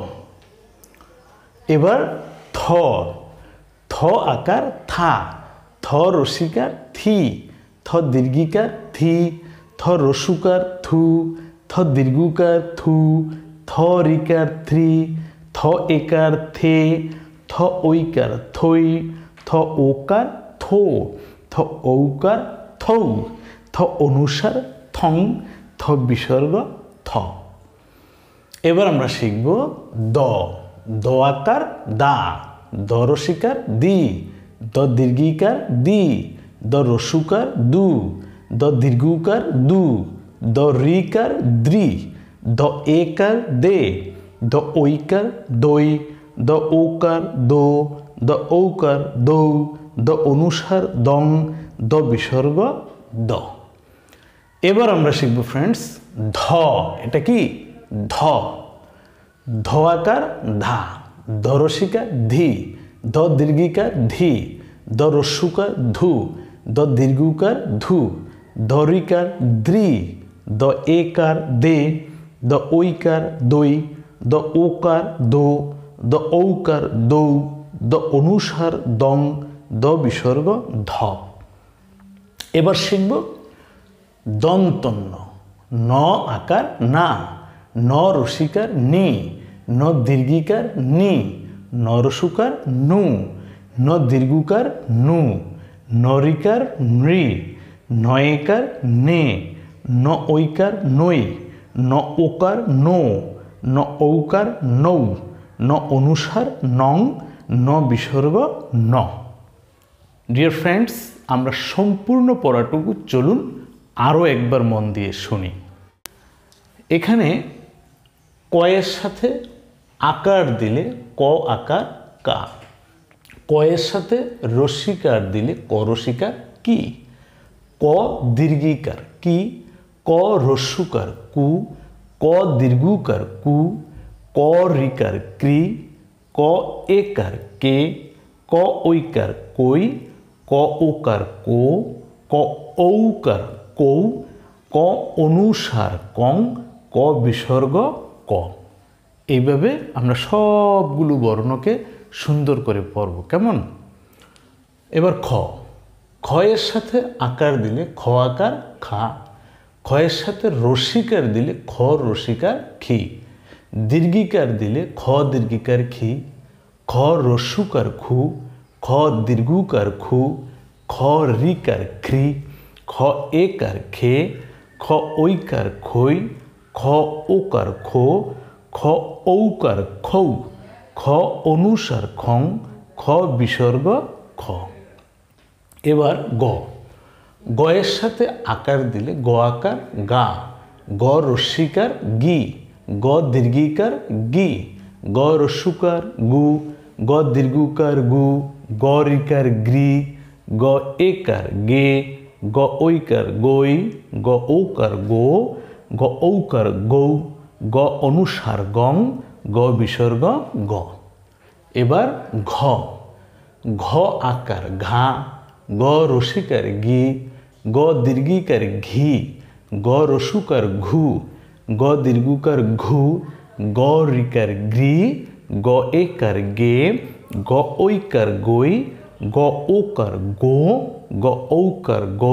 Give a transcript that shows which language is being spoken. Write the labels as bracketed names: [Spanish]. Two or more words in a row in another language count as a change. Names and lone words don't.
[Bangla] এবার থ, থ আকার থা, থ রসিকার থি, থ দীর্ঘিকার থি, থ রস্যুকার থু, থ দীর্ঘকার থু, থ রিকার থ্রি, থ একার থে, থ ঐকার থই, থ ওকার থো, থ ঔকার থৌ, থ অনুসার থং, থ বিসর্গ থ। এবার আমরা শিখব দ, দ আকার দা, দ রসিকার দি, দ দীর্ঘিকার দি, দ রস্যুকার দু, দ দীর্ঘকার দু, দ রিকার দ্রি, দ একার দে, দ ঐকার দই, দ ওকার দো, দ ঔকার দৌ, দ অনুসার দং, দ বিসর্গ দ। এবার আমরা শিখব ফ্রেন্ডস ধ, এটা কি ধ, ধ আকার ধা, দ রসিকার ধি, দ দীর্ঘিকার ধি, দ রস্যুকার ধু, দ দীর্ঘকার ধু, দ রিকার দ্রি, দ একার দে, দ ঐকার দই, দ ওকার দো, দ ঔকার দৌ, দ অনুসার দং, দ বিসর্গ ধ। এবার শিখব দন্তন্য, ন আকার না, ন রসিকার নি, ন দীর্ঘিকার নি, ন রস্যুকার নু, ন দীর্ঘকার নু, ন রিকার নৃ, ন একার নে, ন ঐকার নৈ, ন ওকার নো, ন ঔকার নৌ, ন অনুসার নং, ন বিসর্গ ন। [English] dear friends, [Bangla] আমরা সম্পূর্ণ পড়াটুকু চলুন আরও একবার মন দিয়ে শুনি। এখানে কয়ের সাথে আকার দিলে ক আকার কা, কয়ের সাথে রস্যিকার দিলে ক রসিকার কি, ক দীর্ঘিকার কি, ক রস্যুকার কু, ক দীর্ঘকার কু, ক রিকার ক্রি, ক একার কে, ক ঐকার কই, ক ওকার কো, ক ঔকার কৌ, ক অনুসার কং, ক বিসর্গ ক। এইভাবে আমরা সবগুলো বর্ণকে সুন্দর করে পড়ব। কেমন? এবার খ। খয়ের সাথে আকার দিলে খ আকার খা। খয়ের সাথে রসিকার দিলে খ রসিকার খি। দীর্ঘিকার দিলে খ দীর্ঘিকার খি। খ রস্যুকার খু। খ দীর্ঘুকার খু। খ রিকার খ্রি। খ একার খে। খ ঐকার খই। খ ওকার খো। খ ঔকার খৌ। খ অনুসার খং। খ বিসর্গ খ। এবার গ। গয়ের সাথে আকার দিলে গ আকার গা। গ রস্যিকার গি। গ দীর্ঘিকার গি। গ রস্যুকার গু। গ দীর্ঘুকার গু। গ রিকার গ্রি। গ একার গে। গ ঐকার গই। গ ঔকার গো। গ ঔকার গৌ। গ অনুসার গং। গ বিসর্গ গ। এবার ঘ। ঘ আকার ঘা। গ রসিকার গি। গ দীর্ঘিকার ঘি। গ রসুকার ঘু। গ দীর্ঘুকার ঘু। গ রিকার গ্রি। গ একার গে। গ ঐকার গই। গ ওকার গো। গ ঔকার গৌ।